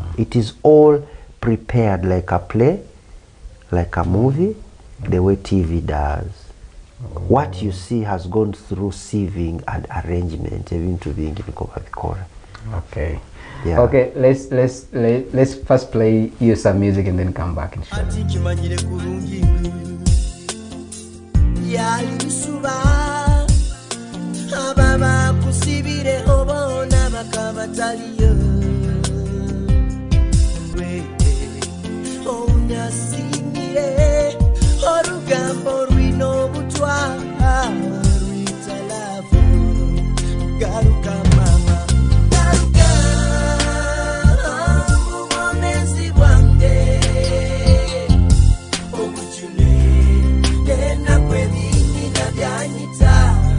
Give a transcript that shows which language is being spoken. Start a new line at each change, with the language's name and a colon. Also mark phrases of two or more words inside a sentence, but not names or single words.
English: It is all prepared like a play, like a movie, the way TV does. What you see has gone through sieving and arrangement, even to being in Coca-Cola. Okay. Yeah. Okay, let's first play you some music and then come back and show.
Nyankole: ati kimanyire kurungi yalisuba ababa kusibire obona bakabataliyo onyasimire orugambo rwino butwa rwitalavu garuka mama garuka mubonezi bwange obuchune tena kwebini na byanyita